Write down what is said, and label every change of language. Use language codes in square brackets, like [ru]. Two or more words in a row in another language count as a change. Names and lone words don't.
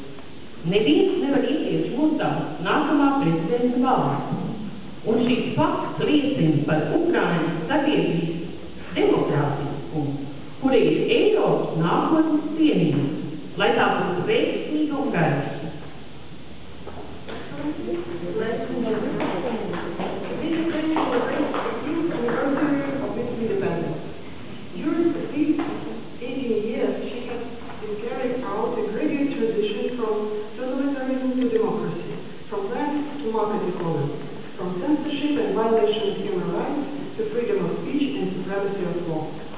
[lv] Neviens nevar iepriekš mutāt nākamā prezidenta vārdu. Un šis fakts liecina par Ukrainas sabiedrības demokrātiskumu, kur ir Eiropas nākotnes cienījums, lai tā būtu veiksmīga un gaiša. [en] During the past 18 years, she has been carrying out a gradual transition from totalitarianism to democracy, from land to market economy, from censorship and violation of human rights to freedom of speech and supremacy of law.